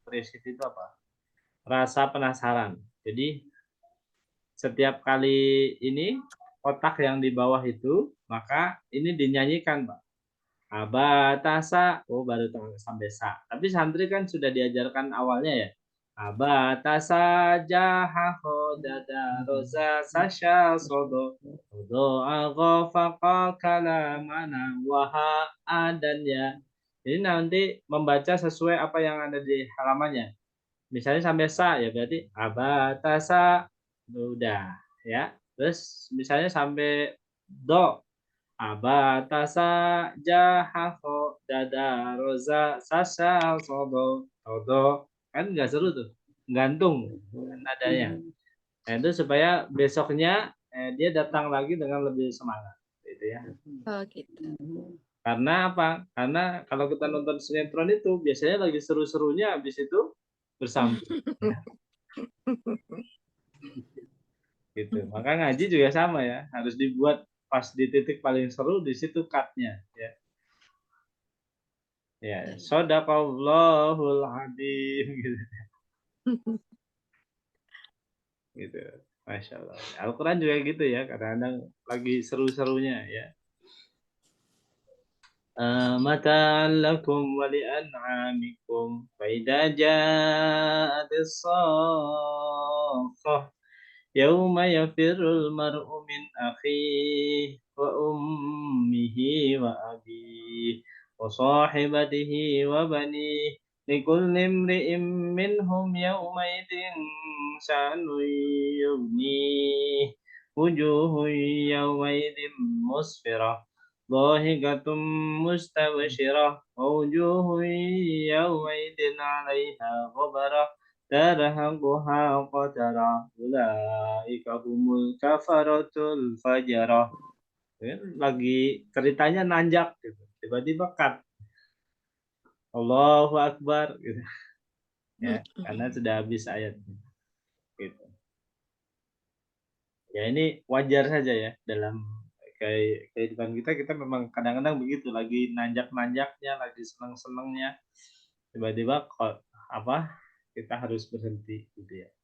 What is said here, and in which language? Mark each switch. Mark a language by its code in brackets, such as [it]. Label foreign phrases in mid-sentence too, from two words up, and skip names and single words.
[id] Curiosity itu apa? Rasa penasaran. Jadi setiap kali ini kotak yang di bawah itu, maka ini dinyanyikan, Pak. Abatasa, baru sampai sa. Tapi santri kan sudah diajarkan awalnya ya. Abatasa jahaho dada roza sasha sodo sodo agofakal kalamana waha adannya. Jadi nanti membaca sesuai apa yang ada di halamannya. Misalnya sampai sa ya berarti abatasa udah ya. Terus misalnya sampai do abatasa jahaho dada roza sasa sodo kan nggak seru tuh, gantung nadanya. Nah, itu supaya besoknya dia datang lagi dengan lebih semangat gitu ya. Oh gitu. Karena apa? Karena kalau kita nonton sinetron itu biasanya lagi seru-serunya, habis itu bersambung ya. Gitu. Maka ngaji juga sama ya, harus dibuat pas di titik paling seru, di situ cut-nya ya. Ya, [ar] صدق الله العظيم [id] gitu. Gitu. [ar] ما شاء الله. [id] Al-Quran juga gitu ya, kadang-kadang lagi seru-serunya ya. [ar] متاعا لكم ولأنعامكم فإذا جاءت الصاخة يوم يفر المرء من أخيه وأمه وأبيه وصاحبته وبنيه لكل امرئ منهم يومئذ شأن يغنيه وجوه يومئذ مسفرة ضاحكة مستبشرة ووجوه يومئذ عليها غبرة ترهقها قترة أولئك هم الكفرة الفجرة. [id] Lagi ceritanya nanjak gitu. Tiba-tiba cut. [ar] الله أكبر [id] gitu. Ya, karena sudah habis ayat gitu. Ya ini wajar saja ya dalam kayak kehidupan kita memang kadang-kadang begitu, lagi nanjak-nanjaknya, lagi seneng-senengnya, tiba-tiba kok kita harus berhenti gitu ya.